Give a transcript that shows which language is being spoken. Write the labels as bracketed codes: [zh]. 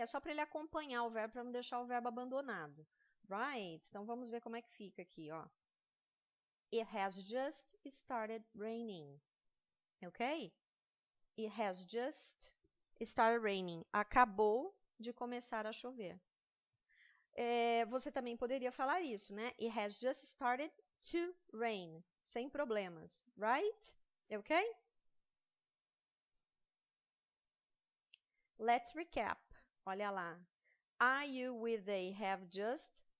[pt] É só para ele acompanhar o verbo, para não deixar o verbo abandonado. [en] Right? [pt] Então vamos ver como é que fica aqui, ó. [en] It has just started raining. Ok? It has just started raining. [pt] Acabou de começar a chover. Você também poderia falar isso, né? [en] It has just started to rain. [pt] Sem problemas. [en] Right? Ok? Let's recap. [pt] Olha lá. [en] Are you with they have just?